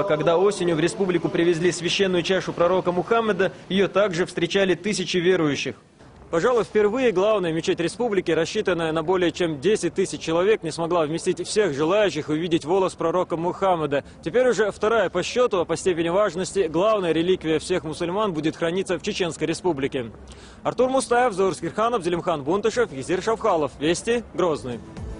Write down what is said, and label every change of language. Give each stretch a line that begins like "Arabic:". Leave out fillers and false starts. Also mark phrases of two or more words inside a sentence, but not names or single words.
Russian: Когда осенью в республику привезли священную чашу пророка Мухаммеда, ее также встречали тысячи верующих. Пожалуй, впервые главная мечеть республики, рассчитанная на более чем 10 тысяч человек, не смогла вместить всех желающих увидеть волос пророка Мухаммеда. Теперь уже вторая по счету, а по степени важности, главная реликвия всех мусульман будет храниться в Чеченской республике. Артур Мустаев, Заур Скирханов, Зелимхан Бунтышев, Гизир Шавхалов. Вести, Грозный.